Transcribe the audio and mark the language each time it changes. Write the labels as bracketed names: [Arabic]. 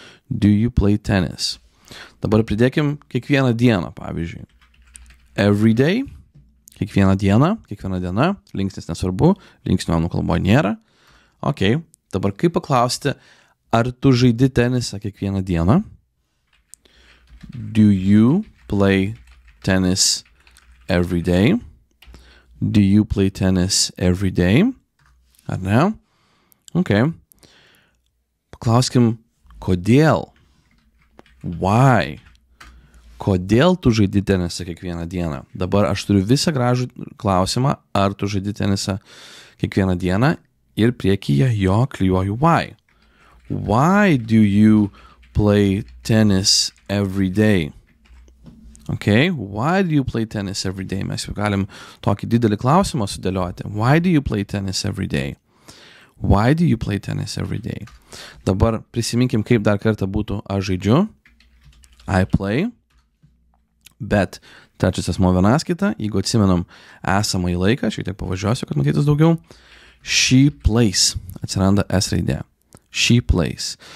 [English] Do you play tennis? [Lithuanian] Dabar pridėkim kiekvieną dieną, pavyzdžiui. [English] Every day, [Lithuanian] kiekvieną diena, linksnis nesvarbu, linksnių anglų kalboje nėra. Ok, dabar kaip paklausti, ar tu žaidi tenisą kiekvieną dieną? [English] Do you play tennis every day? Do you play tennis every day? [Lithuanian] Ar ne? Ok. Paklauskim, kodėl? [English] Why? [Lithuanian] Kodėl tu žaidi tenisą kiekvieną dieną? Dabar aš turiu visą gražų klausimą, ar tu žaidi tenisą kiekvieną dieną ir priekyje jo klijuoju [English] why. Why do you play tennis every day? Ok, why do you play tennis every day? [Lithuanian] Mes jau galim tokį didelį klausimą sudėlioti. [English] Why do you play tennis every day? Why do you play tennis every day? [Lithuanian] Dabar prisiminkim, kaip dar kartą būtų aš žaidžiu. [English] I play. [Lithuanian] Bet trečias asmuo vienaskaita, jeigu atsimenam esamąjį laiką, šiek tiek pavažiuosiu, kad matytis daugiau. [English] She plays. [Lithuanian] Atsiranda S raidė. [English] She plays.